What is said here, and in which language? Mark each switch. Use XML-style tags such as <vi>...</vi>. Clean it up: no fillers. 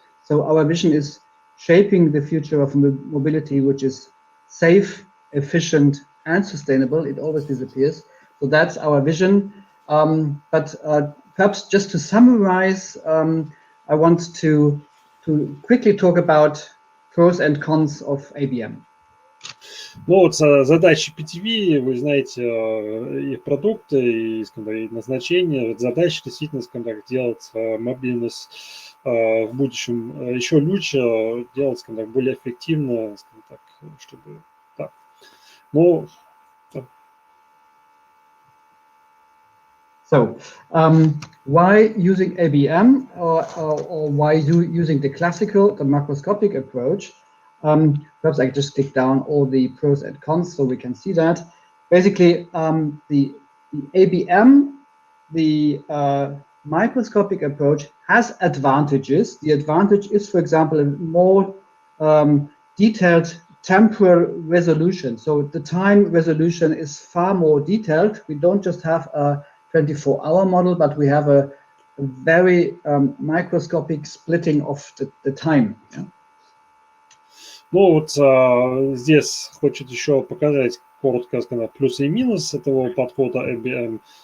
<en>So our vision is shaping the future of mobility, which is safe, efficient, and sustainable. It always disappears. So that's our vision. But perhaps just to summarize, I want to quickly talk about pros and cons of ABM.</en> <ru>Ну вот задачи PTV, вы знаете, их продукты и, скажем так, назначение. Вот задача действительно, скажем так, делать мобильность в будущем еще лучше, делать, скажем так, более эффективно, скажем так, чтобы, да. Ну,</ru> <en>So, why using ABM or why using the classical, the macroscopic approach? Perhaps I just click down all the pros and cons so we can see that. Basically, the ABM, the microscopic approach has advantages. The advantage is, for example, a more detailed temporal resolution. So the time resolution is far more detailed. We don't just have a 24-hour model, but we have a very microscopic splitting of the time. Yeah?</en> <ru>Ну вот здесь хочет еще показать коротко, сказать, плюсы и минусы этого подхода ABM.</ru>